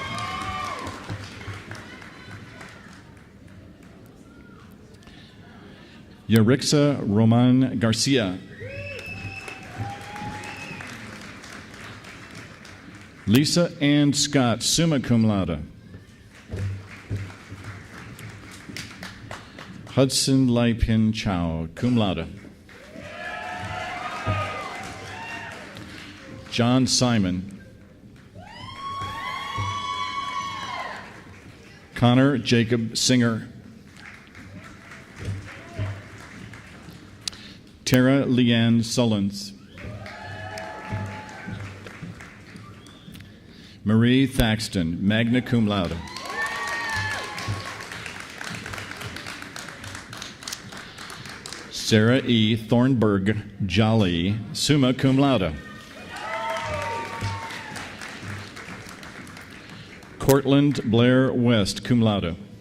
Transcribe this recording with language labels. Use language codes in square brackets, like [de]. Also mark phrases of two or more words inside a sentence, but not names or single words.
[en] Yarixa Roman Garcia. Lisa Ann Scott, [la] summa cum laude. [en] Hudson Lai Pin Chow, [la] cum laude. [en] John Simon. Connor Jacob Singer. Tara Leanne Sullins. Marie Thaxton, [la] magna cum laude. [en] Sarah E. Thornburg Jolly, [la] summa cum laude. [en] Cortland Blair West, [la] cum laude.